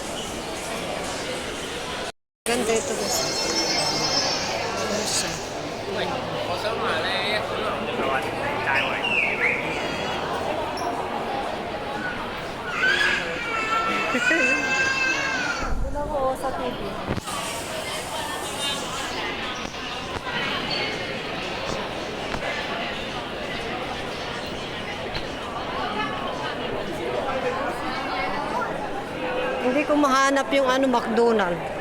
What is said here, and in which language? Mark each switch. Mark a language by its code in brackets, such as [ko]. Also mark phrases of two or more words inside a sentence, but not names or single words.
[tl] Ganda ito, guys. Ano siya? [yue] 我想話咧，一款就係話大圍。 [tl] Wala ko sa TV. Hindi ko mahanap yung McDonald.